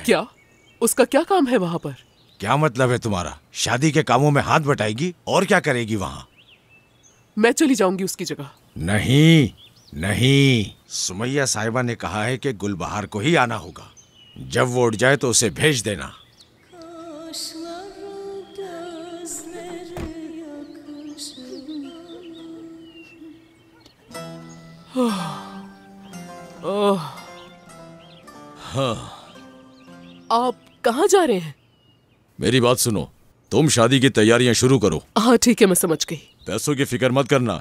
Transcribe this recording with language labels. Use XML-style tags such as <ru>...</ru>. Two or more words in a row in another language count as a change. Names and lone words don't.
<hi>क्या? उसका क्या काम है वहाँ पर? क्या मतलब है तुम्हारा? शादी के कामों में हाथ बटाएगी और क्या करेगी वहाँ? मैं चली जाऊंगी उसकी जगह। नहीं नहीं, सुमैया साहिबा ने कहा है कि गुलबहार को ही आना होगा। जब वो उठ जाए तो उसे भेज देना।</hi> <tr>Kaşları gözleri yakışı</tr> <hi>ओह, आप कहाँ जा रहे हैं? मेरी बात सुनो, तुम शादी की तैयारियां शुरू करो। हाँ ठीक है, मैं समझ गई। पैसों की फिक्र मत करना।</hi>